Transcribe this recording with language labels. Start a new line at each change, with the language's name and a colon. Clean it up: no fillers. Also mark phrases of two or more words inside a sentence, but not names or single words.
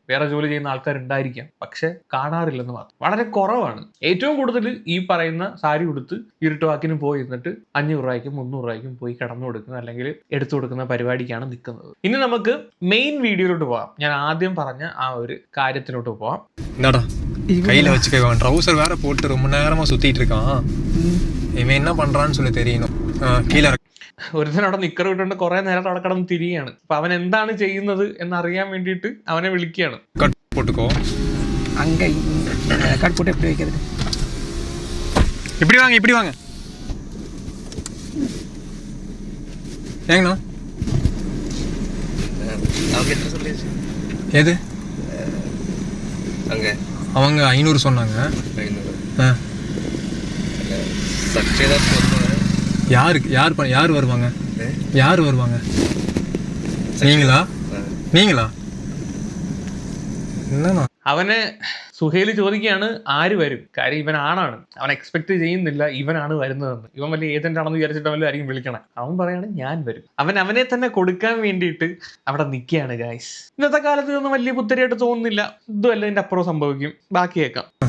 Malayalam: വേറെ ജോലി ചെയ്യുന്ന ആൾക്കാരുണ്ടായിരിക്കാം, പക്ഷെ കാണാറില്ലെന്ന് മാത്രം. വളരെ കുറവാണ്. ഏറ്റവും കൂടുതൽ ഈ പറയുന്ന സാരി ഉടുത്ത് ഇരുട്ടുവാക്കിന് പോയി ഇരുന്നിട്ട് 500 രൂപയ്ക്കും 300 രൂപയ്ക്കും പോയി കിടന്നു കൊടുക്കുന്ന അല്ലെങ്കിൽ എടുത്തു കൊടുക്കുന്ന പരിപാടിക്കാണ് നിൽക്കുന്നത്. ഇനി നമുക്ക് മെയിൻ വീഡിയോയിലോട്ട് പോവാം. ഞാൻ ആദ്യം പറഞ്ഞ ആ ഒരു കാര്യത്തിലോട്ട് போவோம்.
Tamil: என்னடா கையில வச்சுக்கோங்க. ட்ரவுசர் வேற போட்டு ரொம்ப நேரமா சுத்திட்டு இருக்கான். இவன் என்ன பண்றான்னு சொல்லி தெரியணும். கீழே
Malayalam: ഒരുത്തൻ അവിടെ നിക്കർ ഇട്ടുകൊണ്ട് കുറെ നേരം അവിടെ കിടന്ന് തിരിയാണ്. അപ്പൊ അവൻ എന്താണ് ചെയ്യുന്നത് എന്നറിയാൻ വേണ്ടിയിട്ട് അവനെ വിളിക്കുകയാണ്.
Tamil: கட் போட்டுக்கோ. அங்க கட் போட்டு எப்படி வைக்கிறது? இப்படி வாங்க, இப்படி வாங்க. ஏங்கண்ணா அவங்க என்ன சொல்லியாச்சு? எது அங்கே அவங்க 500 சொன்னாங்க. 500 சக்சேதா சொல்லுவாங்க. யார் வருவாங்க? யார் வருவாங்க? நீங்களா? என்னண்ணா
Malayalam: അവന് സുഹേല് ചോദിക്കുകയാണ് ആര് വരും. കാര്യം ഇവൻ ആണാണ്. അവൻ എക്സ്പെക്ട് ചെയ്യുന്നില്ല ഇവനാണ് വരുന്നതെന്ന്. ഇവൻ വലിയ ഏജന്റ് ആണെന്ന് വിചാരിച്ചിട്ട് വല്ല ആയിരിക്കും വിളിക്കണം. അവൻ പറയാണ് ഞാൻ വരും. അവനെ തന്നെ കൊടുക്കാൻ വേണ്ടിയിട്ട് അവിടെ നിൽക്കുകയാണ് ഗൈസ്. ഇന്നത്തെ കാലത്ത് ഇതൊന്നും വലിയ പുത്തരിയായിട്ട് തോന്നുന്നില്ല. ഇതും അല്ല ഇതിന്റെ അപ്പുറം സംഭവിക്കും. ബാക്കി കേൾക്കാം.